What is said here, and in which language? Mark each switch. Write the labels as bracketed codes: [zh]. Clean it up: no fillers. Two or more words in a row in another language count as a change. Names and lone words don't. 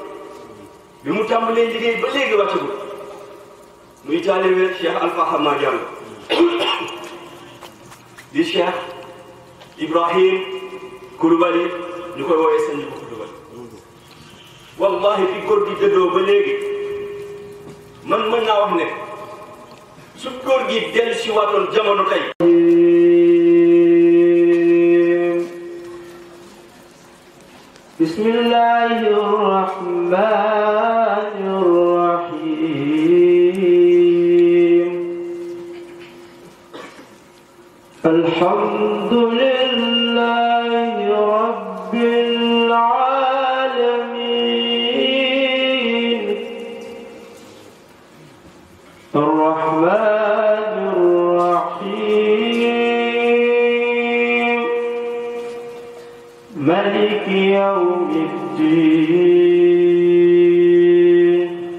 [wo] muy taalibe Cheikh Alfa Hamma Diallo di Cheikh Ibrahim Koulibaly ñu koy woowee sëñ bu Koulibaly wallahi fi góor gi dëddoo ba léegi man mën naa wax ne su góor gi dellu si waatoon jamono tey [ar] بسم الله الرحمن الرحيم الحمد لله رب العالمين الرحمن الرحيم مالك يوم الدين